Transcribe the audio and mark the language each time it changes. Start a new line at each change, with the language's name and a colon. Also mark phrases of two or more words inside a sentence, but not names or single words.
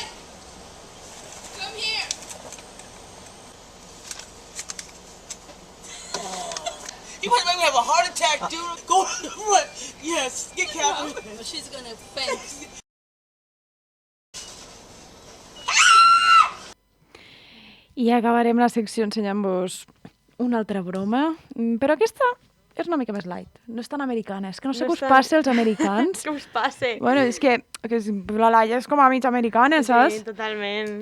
English: Come here. You might make me have a heart attack, dude. Go run. Yes, get Catherine. She's gonna faint.
Catalan: I acabarem la secció ensenyant-vos una altra broma, però aquesta és una mica més light, no és tan americana, és que no sé què us passa als americans. Què us passa? Bueno, és que la Laia és com a mig americana, saps? Sí, totalment.